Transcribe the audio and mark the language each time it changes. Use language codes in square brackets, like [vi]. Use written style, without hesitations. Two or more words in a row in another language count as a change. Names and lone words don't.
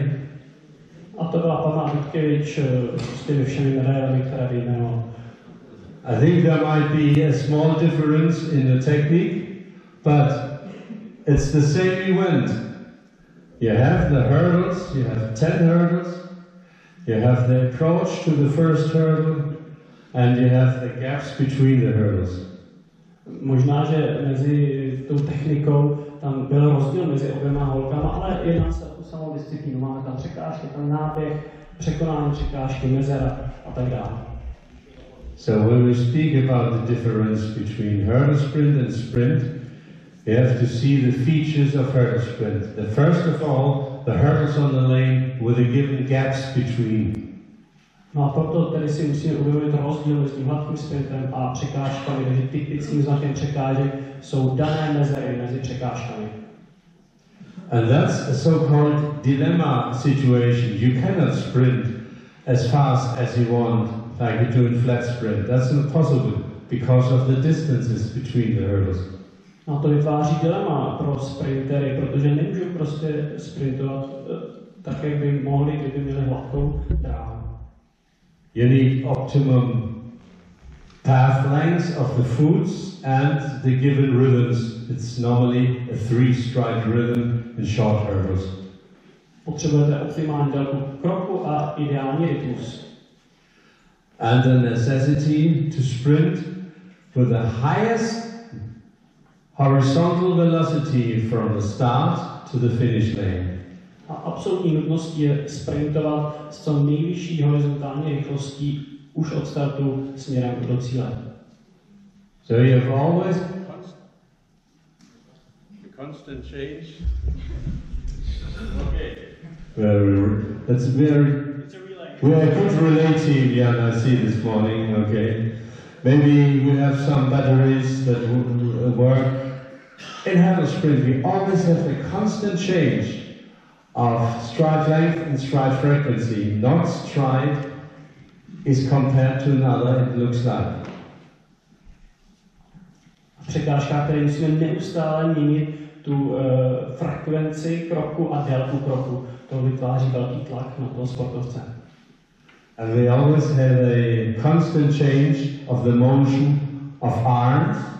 [cs] A to byla Pamela Dutkiewicz s těmi všemi medailemi, které vyjmenoval. [en] I think there might be a small difference in the technique, but it's the same event. You have the hurdles, you have 10 hurdles, you have the approach to the first hurdle, and you have the gaps between the hurdles. [cs] Možná, že mezi tou technikou tam byl rozdíl mezi oběma holkama, ale jedná se o tu samou disciplínu. Máme tam překážky, tam náběh, překonání překážky, mezera a tak dále. [en] So when we speak about the difference between hurdle sprint and sprint, you have to see the features of hurdle sprint. First of all, the hurdles on the lane with the given gaps between. [cs] No a proto tedy si musíme uvědomit rozdíl mezi hladkým sprintem a překážkami, takže typickým znakem překážek jsou dané mezery mezi překážkami. [en] And that's a so-called dilemma situation. You cannot sprint as fast as you want, like you do in flat sprint. That's not possible because of the distances between the hurdles. [cs] No to vytváří dilema pro sprintery, protože nemůžou prostě sprintovat tak, jak by mohli, kdyby měli hladkou dráhu. [en] You need optimum path lengths of the foots and the given rhythms. It's normally a 3-stride rhythm in short hurdles. [cs] Potřebujete optimální délku kroku a ideální rytmus. [en] And the necessity to sprint with the highest horizontal velocity from the start to the finish lane. [cs] A absolutní nutností je sprintovat s co nejvyšší horizontální rychlostí už od startu směrem do cíle. [en] So you have always constant change. That's very good relative, Jan, I see this morning, okay. Maybe we have some batteries that work. In hurdle sprint we always have a constant change of stride length and stride frequency. Not stride is compared to another, it looks like. [cs] V překážkách, které musíme neustále měnit tu frekvenci kroku a délku kroku. To vytváří velký tlak na toho sportovce. [en] And we always have a constant change of the motion of arms.